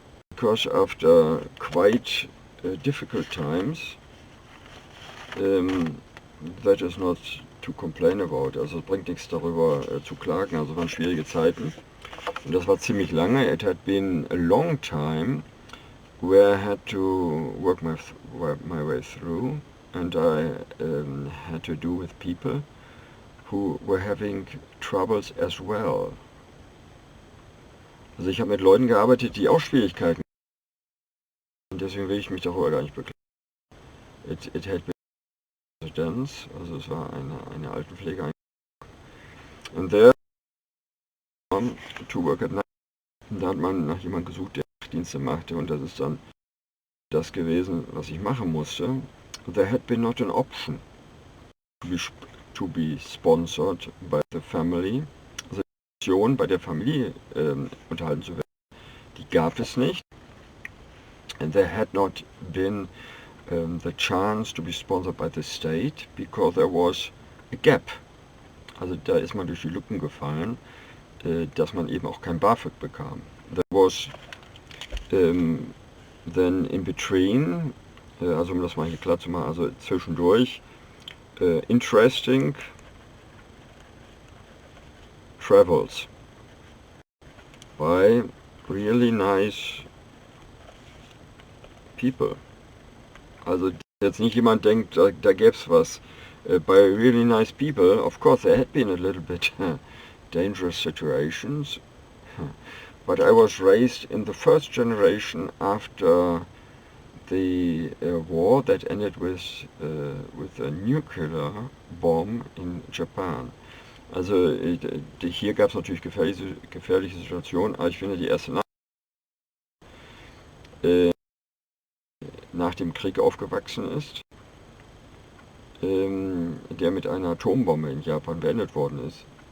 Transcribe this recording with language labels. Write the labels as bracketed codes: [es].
[en] Because after quite difficult times, that is not to complain about. [de] Also es bringt nichts darüber zu klagen. Also es waren schwierige Zeiten. Und das war ziemlich lange. [en] It had been a long time where I had to work my way through, and I had to do with people who were having troubles as well. [de] Also ich habe mit Leuten gearbeitet, die auch Schwierigkeiten hatten, und deswegen will ich mich darüber gar nicht beklagen. [en] It had been residence, [de] also es war eine Altenpflege. [en] And there to work at night. [de] Und da hat man nach jemandem gesucht, der Dienste machte, und das ist dann das gewesen, was ich machen musste. [en] There had been not an option to be sponsored by the family. [de] Also die Option, bei der Familie unterhalten zu werden, die gab es nicht. [en] And there had not been the chance to be sponsored by the state, because there was a gap. [de] Also da ist man durch die Lücken gefallen, dass man eben auch kein BAföG bekam. [en] There was then in between, [de] also um das mal hier klar zu machen, also zwischendurch, [en] interesting travels by really nice people. [de] Also jetzt nicht jemand denkt, da gäbe es was. [en] By really nice people, of course there had been a little bit dangerous situations, but I was raised in the first generation after the war that ended with a nuclear bomb in Japan. [de] Also hier gab es natürlich gefährliche Situationen, aber ich finde die erste nach dem Krieg aufgewachsen ist, der mit einer Atombombe in Japan beendet worden ist.